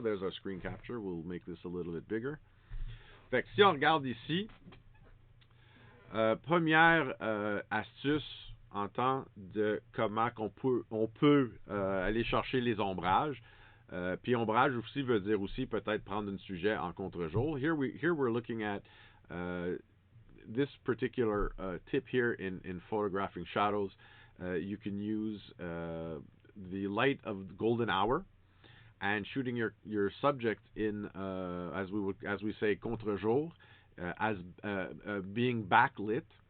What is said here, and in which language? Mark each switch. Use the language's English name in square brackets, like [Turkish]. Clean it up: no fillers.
[English] There's our screen capture. We'll make this a little bit bigger. [French] Fait que si on regarde ici, première astuce en temps de comment on peut aller chercher les ombrages. Puis ombrage aussi veut dire aussi peut-être prendre un sujet en contre-jour. [English] Here we're looking at this particular tip here in photographing shadows. You can use the light of the golden hour and shooting your subject in as we say contre-jour as being backlit.